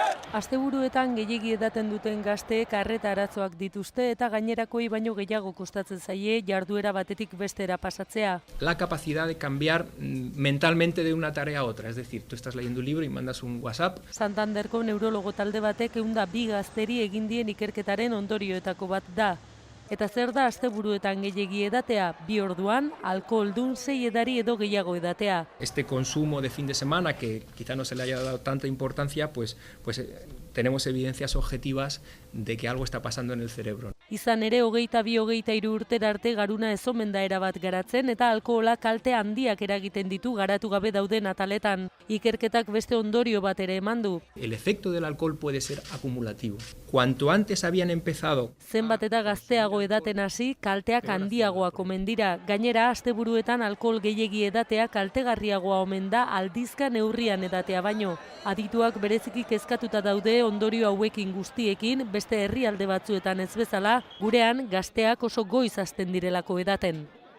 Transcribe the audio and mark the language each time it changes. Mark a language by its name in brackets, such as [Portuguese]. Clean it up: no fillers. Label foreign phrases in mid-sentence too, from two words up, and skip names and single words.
[Basque] Asteburuetan gehiegi edaten duten gazteek arreta arazoak dituzte eta gainerakoi baino gehiago kostatzen zaie jarduera batetik bestera pasatzea. [Spanish] La capacidad de cambiar mentalmente de una tarea a otra, es decir, tú estás leyendo un libro y mandas un WhatsApp. [Basque] Santanderko neurologo talde batek 102 gazteri egin dien ikerketaren ondorioetako bat da. Eta zer da asteburuetan gehiegi edatea? 2 orduan, alkoholdun 6 edari edo gehiago edatea. [Spanish] Este consumo de fin de semana, que quizá no se le haya dado tanta importancia, pues tenemos evidencias objetivas de que algo está pasando en el cerebro. [Basque] Izan ere, 22-23 urtera arte garuna ez omen da erabat garatzen eta alkohola kalte handiak eragiten ditu garatu gabe dauden ataletan. Ikerketak beste ondorio bat ere eman du. [Spanish] El efecto del alcohol puede ser acumulativo. Cuanto antes habían empezado... [Basque] Zenbat eta gazteago edaten hasi, kalteak handiagoak omen dira. Gainera, asteburuetan alkohol gehiegi edatea kaltegarriagoa omen da aldizka neurrian edatea baino. Adituak bereziki kezkatuta daude ondorio hauekin guztiekin, beste herrialde batzuetan ez bezala, gurean gazteak oso goiz hasten direlako edaten.